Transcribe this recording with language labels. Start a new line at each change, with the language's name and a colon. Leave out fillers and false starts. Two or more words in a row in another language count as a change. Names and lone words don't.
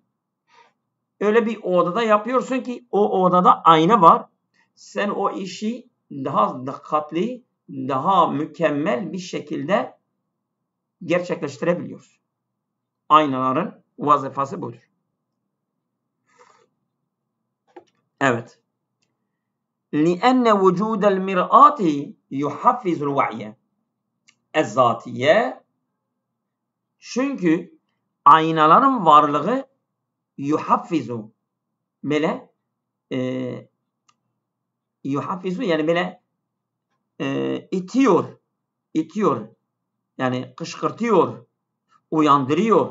Turkish: Öyle bir odada yapıyorsun ki o odada ayna var. Sen o işi daha dikkatli, daha mükemmel bir şekilde gerçekleştirebiliyorsun. Aynaların vazifası budur. Evet.
Arabic: لِأَنَّ وُجُودَ الْمِرْآةِ يُحَفِّزُ الْوَعْيَ اَزَّاتِيَّ.
Turkish: Çünkü aynaların varlığı yuhaffizu, böyle yuhaffizu yani böyle itiyor, yani kışkırtıyor, uyandırıyor.